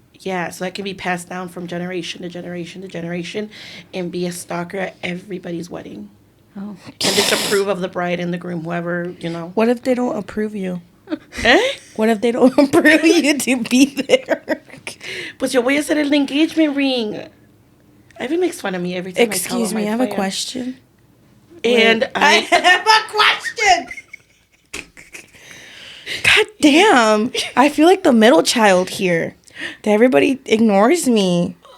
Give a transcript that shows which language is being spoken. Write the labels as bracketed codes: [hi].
[en] Yeah, so that can be passed down from generation to generation to generation, and be a stalker at everybody's wedding. Oh. And disapprove of the bride and the groom, whoever, you know. What if they don't approve you? ¿Eh? What if they don't approve you to be there? [es] Pues yo voy a hacer el engagement ring. [en] Ivan makes fun of me every time Excuse me, I have a question. And I have a question. God damn. I feel like the middle child here. That everybody ignores me.